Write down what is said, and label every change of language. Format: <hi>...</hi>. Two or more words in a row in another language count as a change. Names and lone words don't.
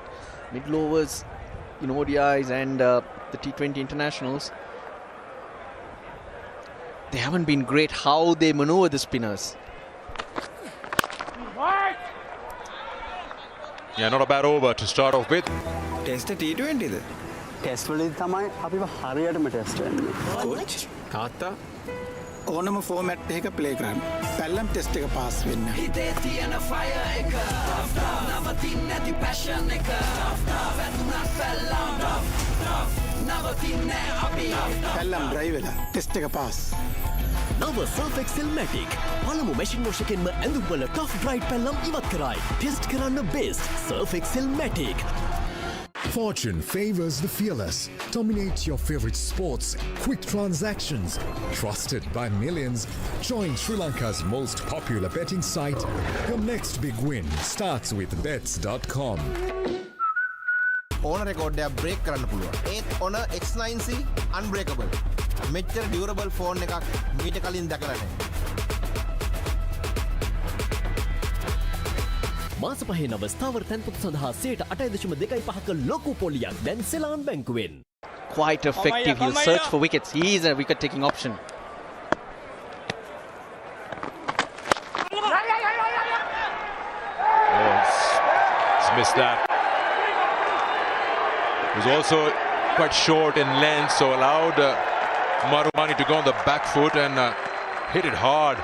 <en>Middle overs in ODIs and the T20 internationals, they haven't been great how they maneuver the spinners. Yeah, not a bad over to start off with. Test T20 ද?</en> <si>ටෙස්ට් වලදී තමයි අපිව හරියටම ටෙස්ට් වෙන්නේ. කෝච් තාත්තා ඕනම ෆෝමැට් එකක ප්ලේ කරන්න. පැල්ලම් ටෙස්ට් එක පාස් වෙන්න. හිතේ තියෙන ෆයර් එක නවතින්නේ නැති පැෂන් එක වැදුනා පැල්ලම් නවතින්නේ අපි පැල්ලම් ඩ්‍රයිව් වෙලා ටෙස්ට් එක පාස්. නව Surf Excel Matic පළමු</si> <en>machine wash</en> <si>එකෙන්ම ඇඳුම්වල</si> <en>tough dried</en> <si>පැල්ලම් ඉවත් කරයි. ටෙස්ට් කරන්න බෙස්ට් Surf Excel Matic.</si> <en>Fortune favors the fearless. Dominate your favorite sports. Quick transactions. Trusted by millions. Join Sri Lanka's most popular betting site. Your next big win starts with bets.com.</en> <si>ඕන රෙකෝඩ්ඩයක් බ්‍රේක් කරන්න පුළුවන්. ඒත් ඕන X9C unbreakable. මෙච්චර durable ෆෝන් එකක් මීට කලින් දැකලා නැහැ. මාස පහේ නව ස්ථාවර තැන්පතු සඳහා 8.25% ලොකු පොලියක් දැන් සෙලාන් බැංකුවෙන්.</si> <en>Quite effective. He'll search for wickets. He is a wicket taking option. He's missed that. He was also quite short in length, so allowed Marumani to go on the back foot and hit it hard.</en>